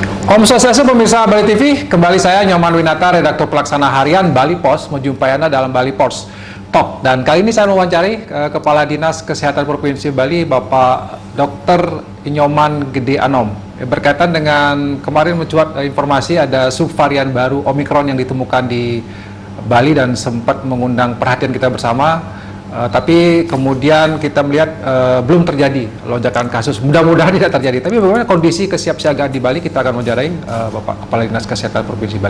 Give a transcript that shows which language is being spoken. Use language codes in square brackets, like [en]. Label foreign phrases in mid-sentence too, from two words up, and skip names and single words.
[ban] Om Swastiastu [id] pemirsa Bali TV, kembali saya Nyoman Winata, redaktur pelaksana harian Bali Pos, menjumpai Anda dalam Bali Pos Talk. Dan kali ini saya mewawancari Kepala Dinas Kesehatan Provinsi Bali, Bapak Dr. Nyoman Gede Anom. Berkaitan dengan kemarin mencuat informasi ada subvarian baru Omikron yang ditemukan di Bali dan sempat mengundang perhatian kita bersama. Tapi kemudian kita melihat belum terjadi lonjakan kasus, mudah-mudahan tidak terjadi. Tapi bagaimana kondisi kesiapsiagaan di Bali, kita akan wawancarain Bapak Kepala Dinas Kesehatan Provinsi Bali.